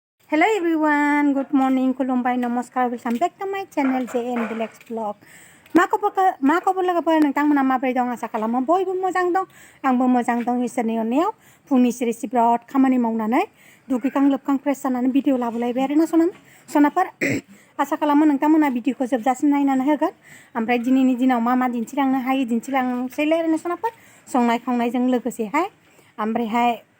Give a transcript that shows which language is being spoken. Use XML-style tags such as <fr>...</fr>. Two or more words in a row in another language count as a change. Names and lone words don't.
<en>Hello everyone, good morning, Kulumbai, Namaskar, welcome back to my channel JN Village Vlog.</en> <brx>मा खबर लोगोफोर नोंथांमोना माबोरै दं आसा खालामो बयबो मोजां दं आंबो मोजां दं इसोरनि अननायाव फुंनि सिरि बिराद खामानि मावनानै दुगैखां लोबखां फ्रेस जानानै भिडिअ लाबोलायबाय आरोना सनाफोर आसा खालामो नोंथांमोना भिडिअखौ जोबजासिम नायनानै होगोन ओमफ्राय दिनैनि दिनाव मा दिन्थिलांनो हायो दिन्थिलांसैलाय आरोना सनाफोर संनाय खावनायजों लोगोसेहाय ओमफ्रायहाय</brx>